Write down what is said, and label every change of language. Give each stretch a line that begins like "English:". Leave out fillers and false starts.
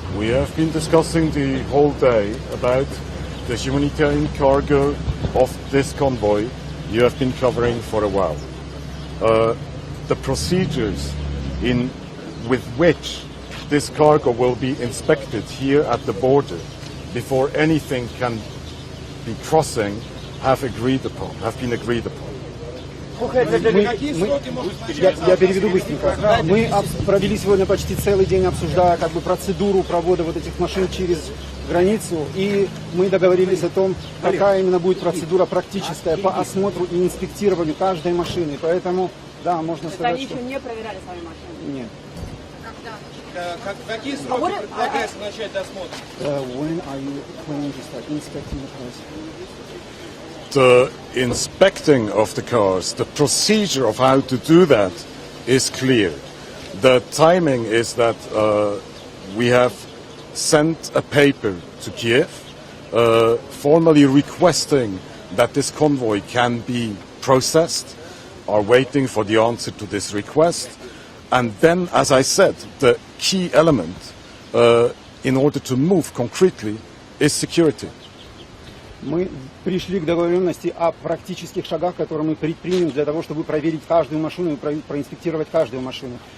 English: We have been discussing the whole day about the humanitarian cargo of this convoy you have been covering for a while. The procedures with which this cargo will be inspected here at the border before anything can be crossing have been agreed upon.
Russian: Какие сроки может начаться? Я переведу быстренько. Мы провели сегодня почти целый день, обсуждая процедуру провода вот этих машин через границу, и мы договорились о том, какая именно будет процедура практическая по осмотру и инспектированию каждой машины. Поэтому, да, можно сказать, Они что... еще не проверяли сами машины. Нет. Какие сроки предлагается начать досмотр?
English: When are you planning to start inspecting the cars? The inspecting of the cars, the procedure of how to do that is clear. The timing is that we have sent a paper to Kiev formally requesting that this convoy can be processed, are waiting for the answer to this request. And then, as I said, the key element in order to move concretely is security.
Russian: Мы пришли к договоренности о практических шагах, которые мы предпримем для того, чтобы проверить каждую машину и проинспектировать каждую машину.